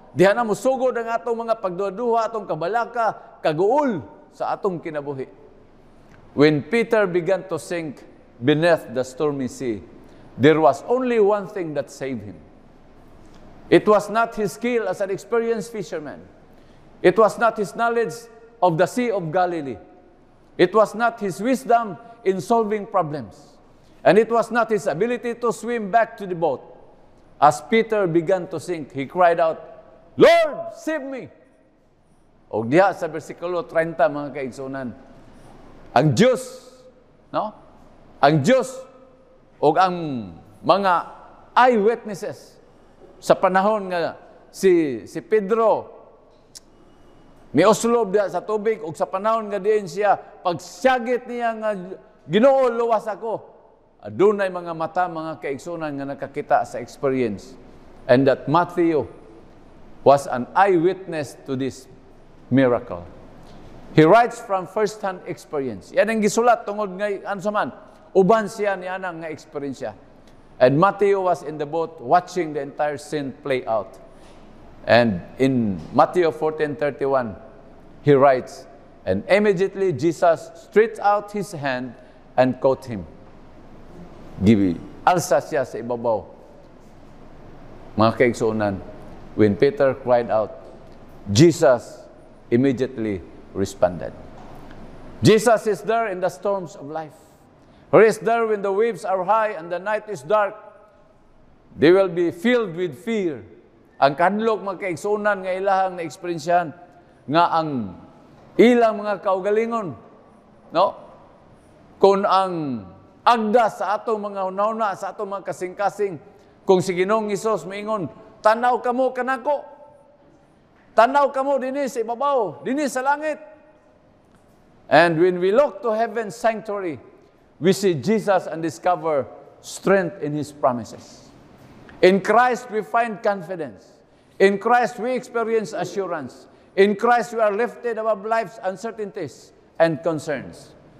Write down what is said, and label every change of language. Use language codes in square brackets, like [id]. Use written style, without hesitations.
[ceb] Diha na musugod ang atong mga pagduduha, atong kabalaka, kaguol sa atong kinabuhi. [en] When Peter began to sink beneath the stormy sea, there was only one thing that saved him. It was not his skill as an experienced fisherman. It was not his knowledge of the Sea of Galilee. It was not his wisdom in solving problems. And it was not his ability to swim back to the boat. As Peter began to sink, he cried out, "Lord, save me!" [ceb] O diha sa versikulo 30, mga kaigsunan, ang Diyos, no? Ang Diyos o ang mga eyewitnesses sa panahon nga si Pedro mioslob diha sa tubig o sa panahon nga diin siya pagsyagit niya nga Ginoo luwas ako, adunay mga mata, mga kaigsunan nga nakakita sa experience. [en] And that Matthew was an eyewitness to this miracle. He writes from first-hand experience. [ceb] Yan ang gisulat tungod ngay ansaman uban siya ni anang nga experience siya. [en] And Matthew was in the boat watching the entire scene play out. And in Matthew 14:31, he writes, "And immediately Jesus stretched out his hand and caught him." [ceb] Alsa siya sa ibabaw. Mga kaigsunan, [en] when Peter cried out, Jesus immediately responded. Jesus is there in the storms of life. He is there when the waves are high and the night is dark. They will be filled with fear. [ceb] Ang kadlok, mga kaigsunan nga ilahang na-experiensyahan nga ang ilang mga kaugalingon, no? Kung ang agda sa atong mga hunahuna, sa atong mga kasing-kasing, kung si Ginoong Hesus maingon, tanaw kamo kanako, tanaw kamo dinhi sa ibabaw, dinhi sa langit. [en] And when we look to heaven's sanctuary, we see Jesus and discover strength in His promises. In Christ, we find confidence. In Christ, we experience assurance. In Christ, we are lifted above life's uncertainties and concerns.